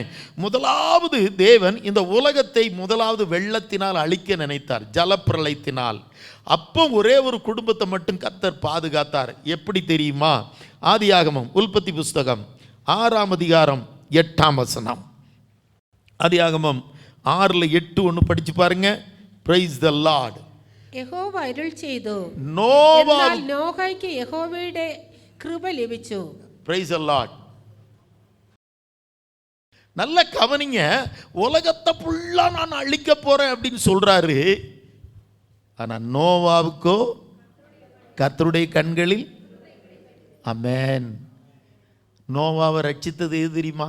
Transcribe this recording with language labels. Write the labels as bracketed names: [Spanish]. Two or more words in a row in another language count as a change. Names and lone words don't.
[Tamil] முதலாவது, தேவன் இந்த உலகத்தை முதலாவது வெள்ளத்தினால் அழிக்க நினைத்தார், ஜலப்பிரளயத்தினால். அப்போ ஒரே ஒரு குடும்பத்தை மட்டும் கர்த்தர் பாதுகாத்தார். எப்படி தெரியுமா? ஆதியாகமம், உல்பத்தி புஸ்தகம் 6ஆம் அதிகாரம் 8ஆம் வசனம். ஆதியாகமம் 6:8 படிச்சு பாருங்க. [English] Praise the Lord. [Malayalam] യഹോവ അരുൾ ചെയ്തു, എന്നാൽ നോഹയ്ക്ക് യഹോവയുടെ കൃപ ലഭിച്ചു. [English] Praise the Lord. [Tamil] நல்ல கவனிங்க. உலகத்தை ஃபுல்லா நான் அழிக்க போறேன் அப்படின்னு சொல்றாரு. ஆனா நோவாவுக்கோ கர்த்தருடைய கண்களில், ஆமென், நோவாவை ரட்சித்தது எது தெரியுமா?